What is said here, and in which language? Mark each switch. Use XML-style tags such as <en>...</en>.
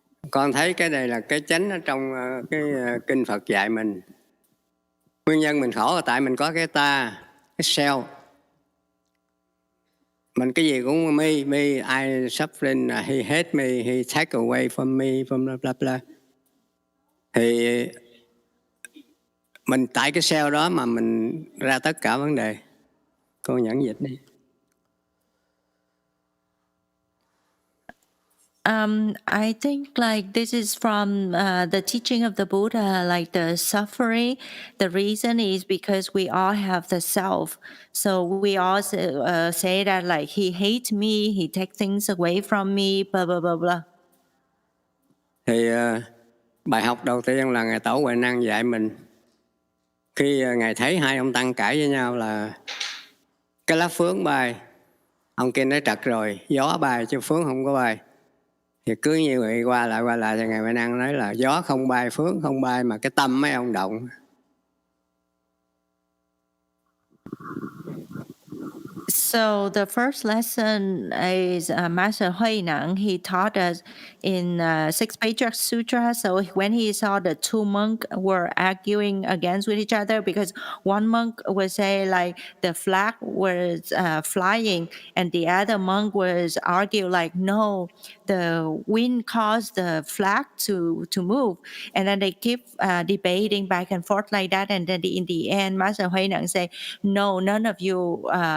<vi>Con thấy cái này là cái chánh ở trong cái kinh Phật dạy mình. Nguyên nhân mình khổ là tại mình có cái ta, cái self. Mình cái gì cũng</vi> <en>me, I suffering, he hate me, he take away from me, from blah blah blah.</en> <vi>Thì mình tại cái self đó mà mình ra tất cả vấn đề. Con nhẫn dịch đi.</vi> <en>I think like this is from the teaching of the Buddha, like the suffering. The reason is because we all have the self. So we all say that like he hates me, he takes things away from me, blah, blah, blah, blah.</en> <vi>Thì bài học đầu tiên là Ngài Tổ Huệ Năng dạy mình. Khi Ngài thấy hai ông tăng cãi với nhau là cái lá phướng bay, ông kia nói trật rồi, gió bay chứ phướng không có bay. Thì cứ như vậy qua lại thì Ngài Huệ Năng nói là gió không bay, phướng không bay mà cái tâm mấy ông động.</vi> <en>So the first lesson is Master Huineng. He taught us in Six Patriarch Sutra. So when he saw the two monks were arguing against with each other, because one monk would say like the flag was flying, and the other monk was argue like no, the wind caused the flag to move, and then they keep debating back and forth like that, and then in the end, Master Huineng say, no, none of you.</en>